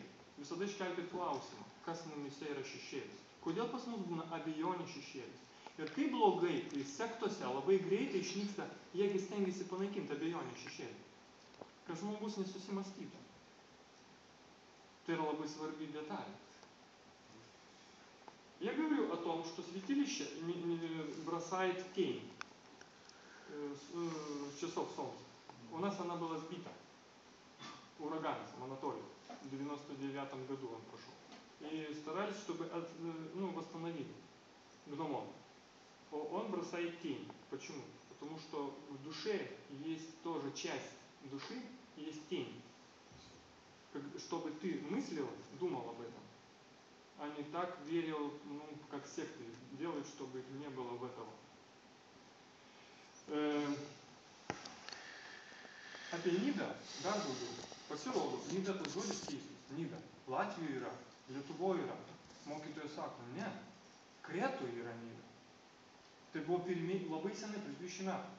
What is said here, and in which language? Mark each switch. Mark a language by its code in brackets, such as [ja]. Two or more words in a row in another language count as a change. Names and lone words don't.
[lt] Visada iškelkit klausimą, kas mumise yra šešėlis. Kodėl pas mus būna abejonė šešėlis? Ir kaip blogai, kai sektose labai greitai išnyksta, jiegi stengiasi panaikinti abejonę šešėlį. Kad žmogus nesusimastytų. Tai yra labai svarbi detalė. [ru] Я говорю о том, что святилище бросает тень с часов солнца. У нас она была сбита ураганом Анатолию. В 99 году он прошел. И старались, чтобы восстановили гномон. Он бросает тень. Почему? Потому что в душе есть тоже часть души, есть тень. Чтобы ты мыслил, думал об этом, а не так верил, как секты делают, чтобы не было в этого. [lt] Apie Nidą dar daugiau. Pasirodo, Nida tas žodis keistas. Nida. Latvijoje yra, Lietuvoje yra. Mokytojas sako, ne. Kretoje yra Nida. Tai buvo pirmieji, labai senai, prieš 20 metų.